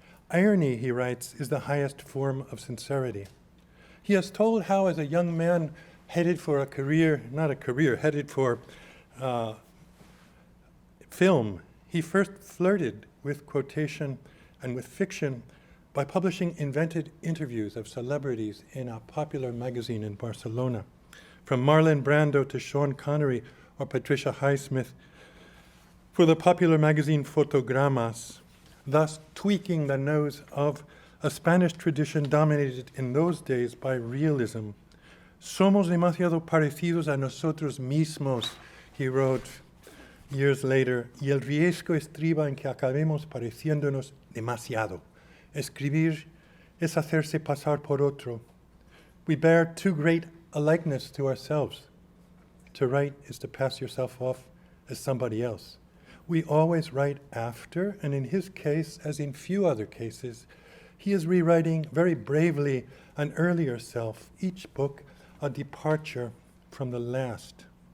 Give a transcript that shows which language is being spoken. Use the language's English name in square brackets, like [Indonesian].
[English] Irony, he writes, is the highest form of sincerity. He has told how, as a young man headed for a career, headed for film, he first flirted with quotation and with fiction by publishing invented interviews of celebrities in a popular magazine in Barcelona. From Marlon Brando to Sean Connery or Patricia Highsmith, for the popular magazine Fotogramas, thus tweaking the nose of a Spanish tradition dominated in those days by realism. [Spanish] Somos demasiado parecidos a nosotros mismos, [English] he wrote years later, [Spanish] y el riesgo estriba en que acabemos pareciéndonos demasiado. Escribir es hacerse pasar por otro. [English] We bear too great a likeness to ourselves. To write is to pass yourself off as somebody else. We always write after, and in his case, as in few other cases, he is rewriting very bravely an earlier self, each book a departure from the last.